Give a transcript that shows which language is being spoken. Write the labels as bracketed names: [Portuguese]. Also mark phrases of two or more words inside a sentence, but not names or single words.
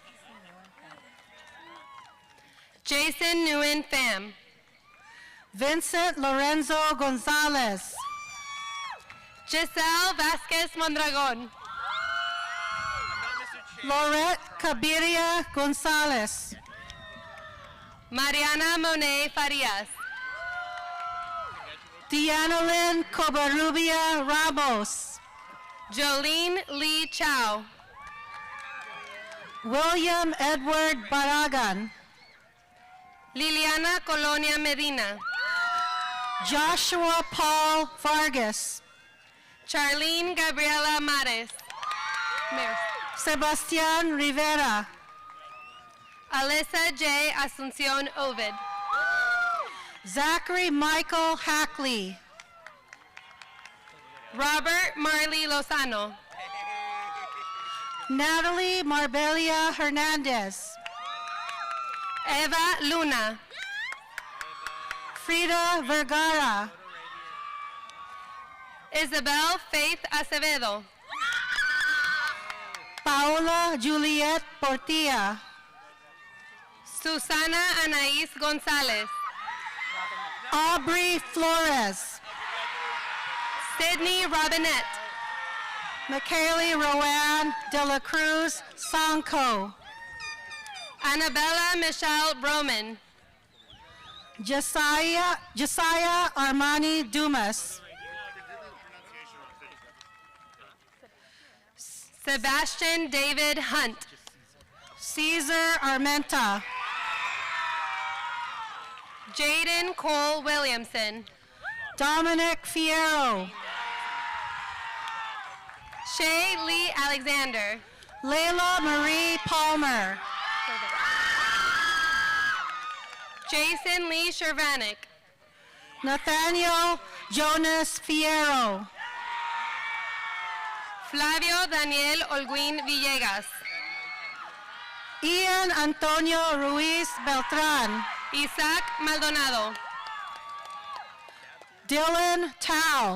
[English] Jason Nguyen Pham. Vincent Lorenzo Gonzalez. Giselle Vasquez Mondragon. Lorette Cabiria Gonzalez. Mariana Monet Farias. Diana Lynn Covarrubia Ramos. Jolene Lee Chow. William Edward Barragan. Liliana Colonia Medina. Joshua Paul Vargas. Charlene Gabriela Mares. Sebastian Rivera. Alessa J. Asuncion Ovid. Zachary Michael Hackley. Robert Marley Lozano. Natalie Marbella Hernandez. Eva Luna. Frida Vergara. Isabel Faith Acevedo. Paola Juliet Portilla. Susana Anaís González. Aubrey Flores. Sydney Robinette. Michaeli Rowan De La Cruz Sanko. Annabella Michelle Broman. Josiah Armani Dumas. Sebastian David Hunt. Caesar Armenta. Jaden Cole Williamson. Dominic Fierro. Shay Lee Alexander. Layla Marie Palmer. Jason Lee Shervanek. Nathaniel Jonas Fierro. Flavio Daniel Olguín Villegas. Ian Antonio Ruiz Beltran. Isaac Maldonado. Dylan Tao.